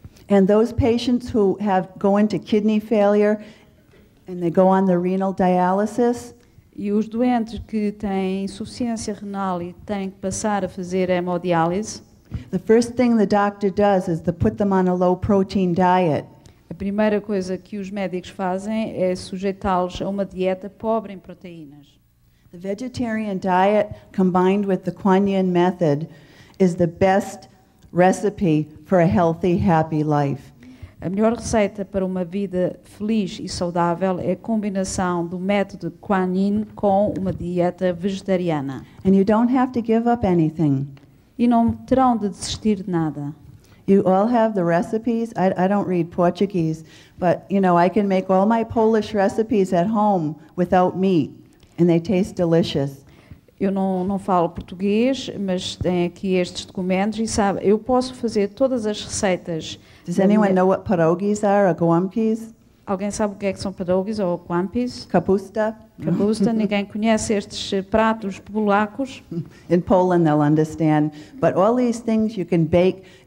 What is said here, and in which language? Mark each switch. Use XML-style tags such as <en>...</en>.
<en>And those patients who go into kidney failure and they go on the renal dialysis,</en> <pt>e os doentes que têm insuficiência renal e têm que passar a fazer hemodiálise,</pt> <en>the first thing the doctor does is to put them on a low protein diet.</en> <pt>A primeira coisa que os médicos fazem é sujeitá-los a uma dieta pobre em proteínas.</pt> <en>The vegetarian diet combined with the Quanyin method is the best recipe for a healthy, happy life.</en> <pt>A melhor receita para uma vida feliz e saudável é a combinação do método Quanyin com uma dieta vegetariana.</pt> <en>And you don't have to give up anything.</en> <pt>E não terão de desistir de nada.</pt> <en>You all have the recipes. I don't read Portuguese, but you know, I can make all my Polish recipes at home without meat, and they taste delicious.</en> <pt>Eu não falo português, mas tem aqui estes documentos e sabe, eu posso fazer todas as receitas.</pt> <en>Does anyone know what pierogies are or gołąbkis?</en> <pt>Alguém sabe o que é que são pierogies ou gołąbkis?</pt> <pl>Kapusta?</pl> <pt>Kapusta, ninguém conhece estes pratos polacos.</pt> <en>In Poland they'll understand, but all these things you can bake.</en>